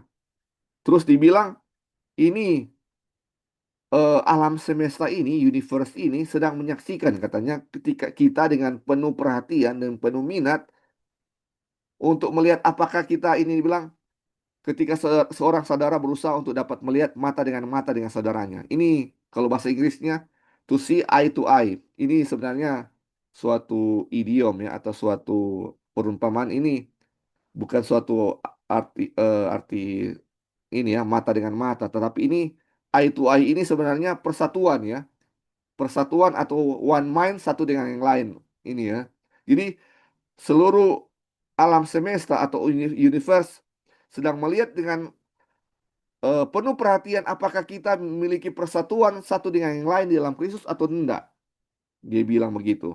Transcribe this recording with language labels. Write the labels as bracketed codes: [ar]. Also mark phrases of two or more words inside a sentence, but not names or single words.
[id] Terus dibilang ini alam semesta ini, universe ini sedang menyaksikan katanya ketika kita dengan penuh perhatian dan penuh minat untuk melihat apakah kita ini dibilang ketika seorang saudara berusaha untuk dapat melihat mata dengan saudaranya. Ini kalau bahasa Inggrisnya [en] to see eye to eye. [id] Ini sebenarnya suatu idiom ya atau suatu perumpamaan ini bukan suatu arti ini ya mata dengan mata, tetapi ini [en] eye to eye [id] ini sebenarnya persatuan ya, persatuan atau [en] one mind [id] satu dengan yang lain ini ya. Jadi seluruh alam semesta atau universe sedang melihat dengan penuh perhatian apakah kita memiliki persatuan satu dengan yang lain di dalam Kristus atau tidak. Dia bilang begitu.